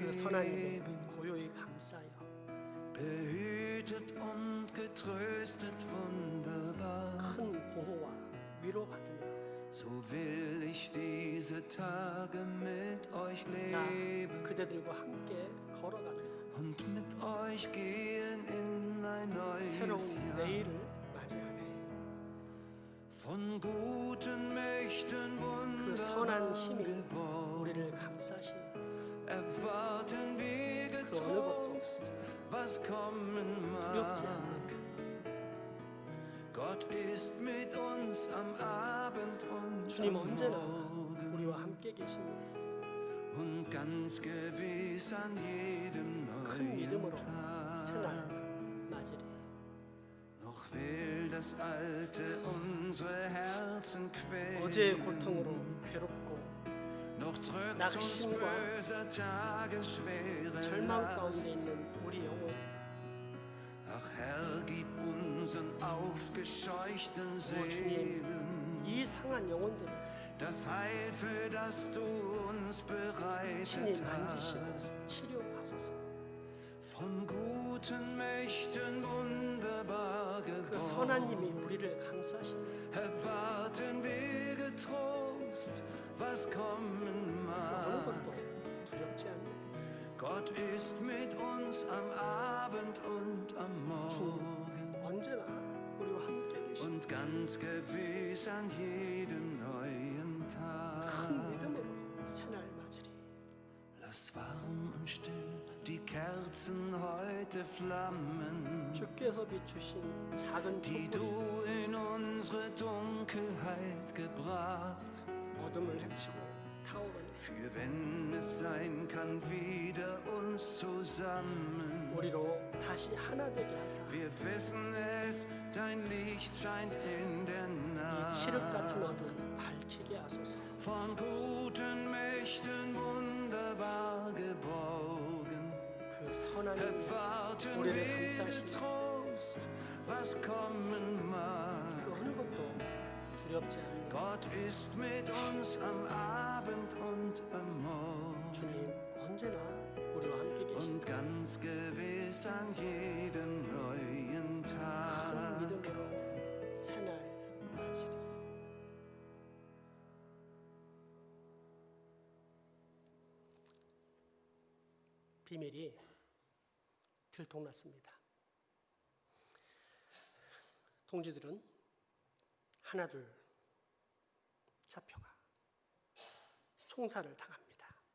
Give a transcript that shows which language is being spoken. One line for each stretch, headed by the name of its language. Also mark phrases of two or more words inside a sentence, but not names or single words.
Korean: 선하님의
German: Leben
Korean: 고요히 감싸여
German: behütet und getröstet wunderbar.
Korean: 큰 보호와 위로받으며
German: So will ich diese Tage mit euch
Korean: 나
German: leben
Korean: 그대들과 함께 걸어가며
German: und mit euch gehen in ein neues
Korean: 새로운
German: Jahr.
Korean: 내일을 맞이하네.
German: Von guten Mächten
Korean: 그 선한
German: wunderbar
Korean: 힘이
German: geboren,
Korean: 우리를 감싸시니
German: erwarten wir
Korean: 그 어느 것도
German: getrost, was kommen
Korean: 두렵지
German: mag.
Korean: 않네.
German: Gott ist mit uns am Abend und
Korean: 주님
German: am
Korean: 언제나
German: Morgen
Korean: 우리와 함께 계시니
German: und ganz gewiss an jedem
Korean: 큰
German: neuen
Korean: 믿음으로
German: Tag.
Korean: 새날 맞으리.
German: Noch will das Alte unsere Herzen
Korean: 어제의
German: quälen,
Korean: 고통으로 괴롭고
German: noch drückt uns
Korean: 낙심과
German: böser Tage schwere
Korean: 절망 가운데
German: Last.
Korean: 있는 우리 영혼,
German: Ach Herr, gib unseren aufgescheuchten Seelen
Korean: 이 상한 영혼들을
German: das Heil, für das du uns
Korean: 친히
German: bereitet
Korean: 만지시고
German: hast.
Korean: 치료하소서.
German: Von guten Mächten wunderbar
Korean: 그 선한 힘이
German: geboren,
Korean: 우리를 감싸시니
German: erwarten wir getrost, was kommen
Korean: 그 어느
German: mag.
Korean: 것도 두렵지 않네.
German: Gott ist mit uns am Abend und am Morgen
Korean: 언제나 우리와 함께 계시니
German: und ganz gewiss an jedem neuen
Korean: 큰
German: Tag.
Korean: 믿음으로 새날 맞으리.
German: Lass warm und still die Kerzen heute flammen,
Korean: 주께서 비추신 작은
German: die
Korean: 촛불이
German: du in unsere Dunkelheit gebracht.
Korean: 어둠을 헤치고 타오르네.
German: Für wenn es sein kann, wieder uns zusammen.
Korean: 우리로 다시 하나 되게 하사
German: Wir wissen es, dein Licht scheint in der
Korean: 이 칠흑 같은
German: Nacht.
Korean: 어둠 밝히게 하소서.
German: Von guten Mächten wunderbar geborgen,
Korean: 그 선한 힘이
German: erwarten
Korean: 우리를
German: wir
Korean: 감싸시니
German: getrost, was kommen mag.
Korean: 그 어느 것도 두렵지 않네.
German: Gott ist mit uns am Abend und am Morgen
Korean: 주님 언제나 우리와 함께 계신
German: und ganz gewiss an jedem neuen
Korean: 큰
German: Tag.
Korean: 믿음으로 새날 맞으리. 비밀이 들통났습니다. 동지들은 하나둘 잡혀가 총살을 당합니다.